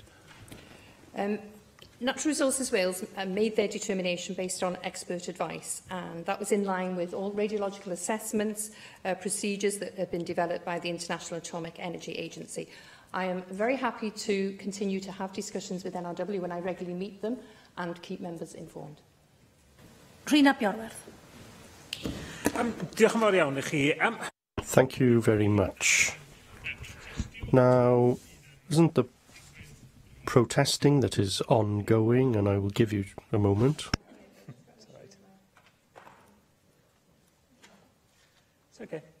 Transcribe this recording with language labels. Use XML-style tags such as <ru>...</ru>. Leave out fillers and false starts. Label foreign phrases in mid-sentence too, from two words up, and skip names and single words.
<en>Natural Resources Wales made their determination based on expert advice, and that was in line with all radiological assessments, procedures that have been developed by the International Atomic Energy Agency. I am very happy to continue to have discussions with NRW when I regularly meet them and keep members informed. Rhina Bjorwerth.</en> <cy>Diolch yn fawr iawn i chi.</cy> <en>Thank you very much. Now, isn't the protesting that is ongoing, and I will give you a moment. It's okay.</en>